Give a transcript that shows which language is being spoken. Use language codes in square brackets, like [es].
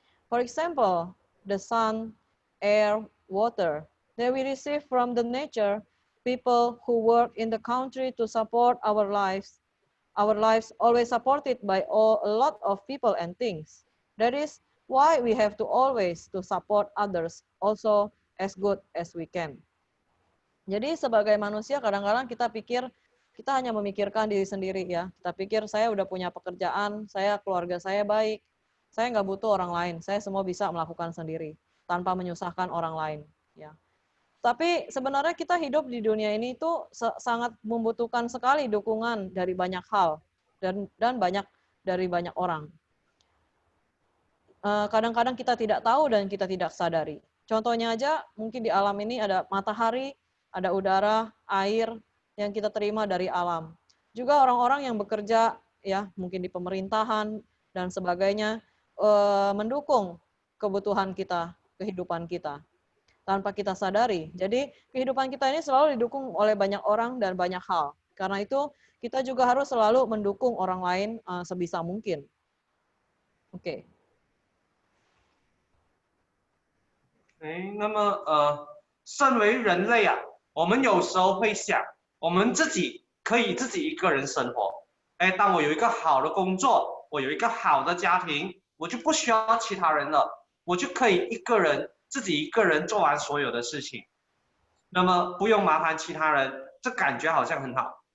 [en] For example, the sun, air, water that we receive from the nature, people who work in the country to support our lives always supported by a lot of people and things. That is why we have to always to support others also as good as we can. [id] Jadi sebagai manusia kadang-kadang kita pikir kita hanya memikirkan diri sendiri ya. Kita pikir saya udah punya pekerjaan, keluarga saya baik, saya nggak butuh orang lain, saya semua bisa melakukan sendiri tanpa menyusahkan orang lain. Ya. Tapi sebenarnya kita hidup di dunia ini itu sangat membutuhkan sekali dukungan dari banyak hal dan dari banyak orang. Kadang-kadang kita tidak tahu dan kita tidak sadari. Contohnya aja mungkin di alam ini ada matahari, ada udara, air yang kita terima dari alam. Juga orang-orang yang bekerja ya mungkin di pemerintahan dan sebagainya mendukung kebutuhan kita, kehidupan kita tanpa kita sadari. Jadi kehidupan kita ini selalu didukung oleh banyak orang dan banyak hal. Karena itu kita juga harus selalu mendukung orang lain sebisa mungkin. Oke. [zh] 那么身为人类啊，我们有时候会想，我们自己可以自己一个人生活。当我有一个好的工作，我有一个好的家庭，我就不需要其他人了，我就可以自己一个人做完所有的事情，那么不用麻烦其他人，这感觉好像很好。